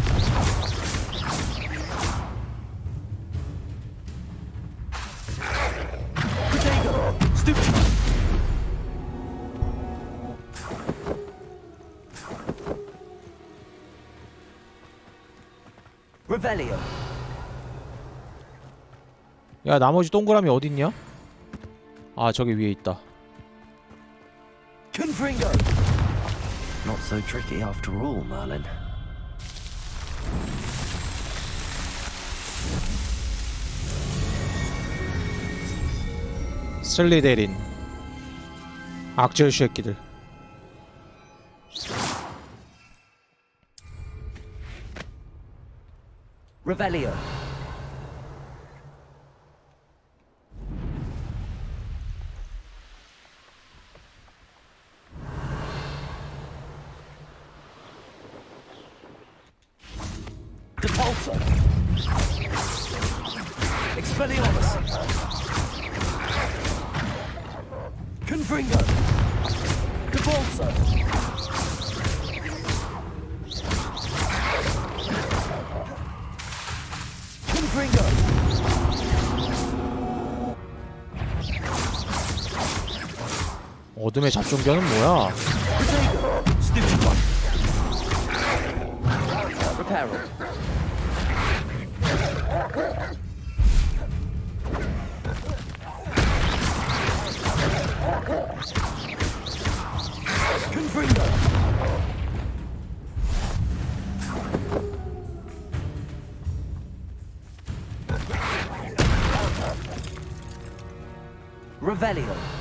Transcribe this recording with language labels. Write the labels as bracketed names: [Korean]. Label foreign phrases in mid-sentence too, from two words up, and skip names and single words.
[English] Potato. Stupid. [Korean] Revelio. 야 나머지 동그라미 어딨냐? 아 저기 위에 있다. Confringo. [English] Not so tricky after all, Merlin. [Korean] 슬리데린 악질 새끼들. Revelio. Depulso. Expelliarmus. Confringo. Depulso. Confringo. 어둠의 잡종견은 뭐야? [English] Stupid one. [Korean] Reparo. Confringo. Revelio.